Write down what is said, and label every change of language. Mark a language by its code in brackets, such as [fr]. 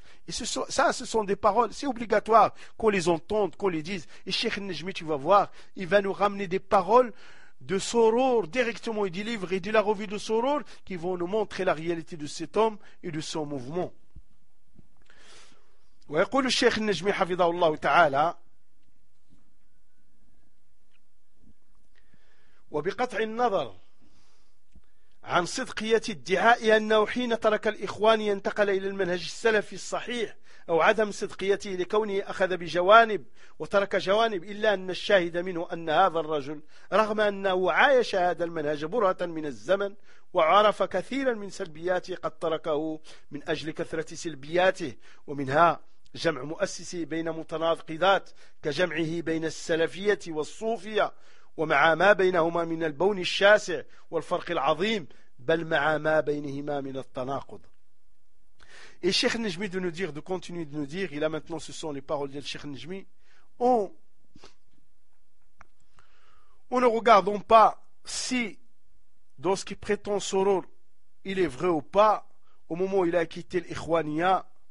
[fr] Et ce sont des paroles, c'est obligatoire qu'on les entende, qu'on les dise. Et Cheikh Najmi, tu vas voir, il va nous ramener des paroles de Soror directement et des livres et de la revue de Soror qui vont nous montrer la réalité de cet homme et de son mouvement. [ar] Wa yaqulu Cheikh Najmi hafidhahullah ta'ala wa biqat' an-nazar عن صدقية الدعاء أنه حين ترك الإخوان ينتقل إلى المنهج السلفي الصحيح أو عدم صدقيته لكونه أخذ بجوانب وترك جوانب إلا أن الشاهد منه أن هذا الرجل رغم أنه عايش هذا المنهج برهة من الزمن وعرف كثيرا من سلبياته قد تركه من أجل كثرة سلبياته ومنها جمع مؤسسي بين متناطق ذات كجمعه بين السلفية والصوفية ومع ما بينهما من البون الشاسع والفرق العظيم بل مع ما بينهما من التناقض. [fr] Et Cheikh Najmi de nous dire, de continuer de nous dire, et là maintenant ce sont les paroles de Cheikh Najmi, on ne regardons pas si dans ce qui prétend Soror il est vrai ou pas au moment où il a quitté l'Ikhwaniya